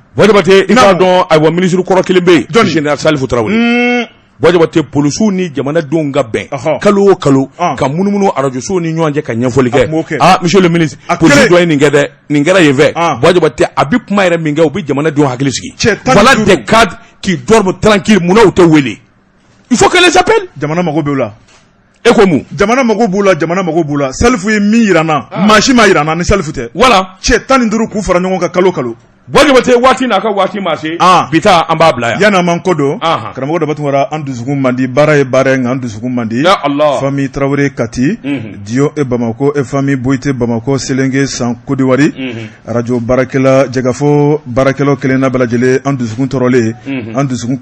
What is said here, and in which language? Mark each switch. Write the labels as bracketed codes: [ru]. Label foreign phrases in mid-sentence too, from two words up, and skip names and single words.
[bm] Bɔjabate i k'a dɔn ayiwa ministre kɔrɔ kelen bɛ yen général Salifu Tarawele Bɔjabate polisiw ni jamanadenw ka bɛn kalo o kalo ka munumunu arajosow ni ɲɔgɔn cɛ ka ɲɛfɔli kɛ [fr] monsieur le ministre [bm] polisi dɔ ye nin kɛ dɛ nin kɛra yen fɛ Bɔjabate a bɛ kuma yɛrɛ min kɛ u bɛ jamanadenw hakili sigi [fr] voilà des cadres qui dorment tranquille [bm] munna u tɛ wele [fr] il faut que les appelle [bm] jamana mago b'u la e ko mun jamana mago b'u la Salifu ye min yira n na maa si ma yira n na ni Salifu tɛ voilà cɛ 15 k'u fara ɲɔgɔn kan kalo Bɔjabate waati n'a ka waati ma se bi taa an b'a bila yan yan'an man ko don karamɔgɔ Daba Tunkara an dusukun man di baara ye baara ye nka an dusukun man di famille Tarawele Kati Dio e Bamako e famille Boyite Bamako Selenge San Côte d'Ivoire radio baarakɛla Jekafo baarakɛlaw kelen na bɛɛ lajɛlen an dusukun tɔɔrɔlen an dusukun